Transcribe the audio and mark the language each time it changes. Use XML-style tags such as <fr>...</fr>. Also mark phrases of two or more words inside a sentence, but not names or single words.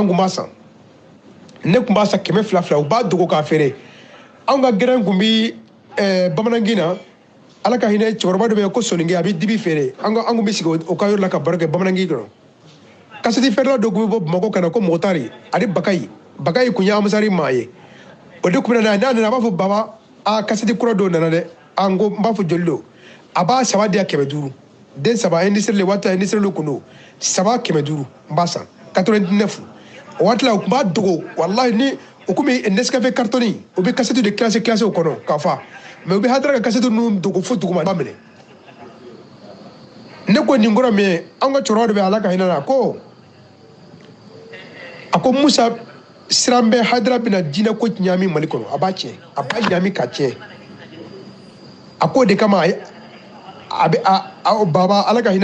<bm>kun b'a san ne kun b'a san 200 u b'a dogo k'a feere an ka gɛrɛn kun bi bamanangin na ala ka hinɛ cɛkɔrɔba dɔ bɛ yen ko soninge a bɛ dibi feere an kun bɛ sigi o ka yɔrɔ la ka baro kɛ bamanangin kɔnɔ kasɛti feerela dɔ kun bɛ bɔ Bamakɔ ka na ko Mɔgɔtari ani Bakayi kun ye amisari maa ye o de kun bɛ na n'a nana a b'a fɔ baba kasɛti kura dɔw nana dɛ n ko n b'a fɔ joli don a b'a 3 di yan 500 den 3 indisiri le waati indisiri le kun don 3 500 n b'a san 89 o waati la u kun b'a dogo walahi ni o komi Nescafe cartoni o bɛ kasɛti de classé o kɔnɔ k'a fa mais u bɛ hadara ka kasɛti ninnu dogo fo duguma ba minɛ ne ko nin kɔrɔ min ye an ka cɛkɔrɔba dɔ bɛ ala ka hinɛ na a ko Musa siran bɛ hadara bɛna diinɛ ko ɲami Mali kɔnɔ a b'a tiɲɛ a b'a ɲami ka tiɲɛ a ko de kama baba ala ka</bm>